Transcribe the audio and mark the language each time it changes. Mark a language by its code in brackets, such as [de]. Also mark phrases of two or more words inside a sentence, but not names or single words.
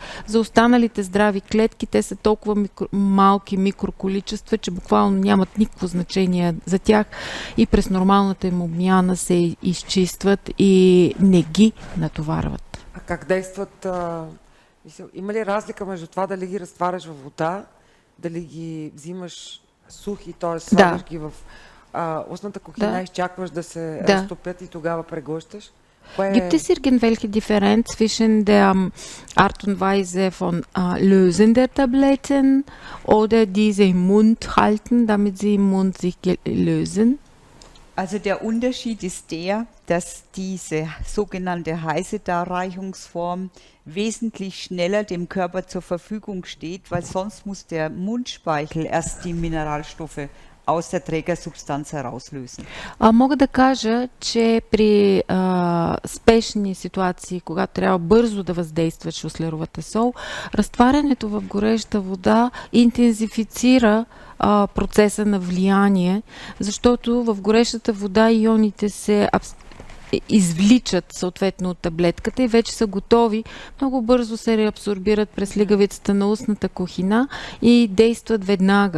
[bg] За останалите здрави клетки, те са толкова малки микроколичества, че буквално нямат никакво значение за тях и през нормалната им обмяна се изчистват и не ги натоварват. А как действат? Има ли разлика между това дали ги разтваряш във вода, дали ги взимаш сухи, т.е. слагаш ги в устната кухина, изчакваш да се разтопят и тогава преглъщаш? [de] Gibt es irgendwelche Differenz zwischen der Art und Weise von Lösen der Tabletten oder diese im Mund halten, damit sie im Mund sich lösen? Also der Unterschied ist der, dass diese sogenannte heiße Darreichungsform wesentlich schneller dem Körper zur Verfügung steht, weil sonst muss der Mundspeichel erst die Mineralstoffe aus der Trägersubstanz herauslösen. [bg] Мога да кажа, че при спешни ситуации, когато трябва бързо да въздейства шуслеровата сол, разтварянето в гореща вода интензифицира процеса на влияние, защото в горещата вода ионите се извличат съответно от таблетката и вече са готови, много бързо се реабсорбират през лигавицата на устната кухина и действат веднага.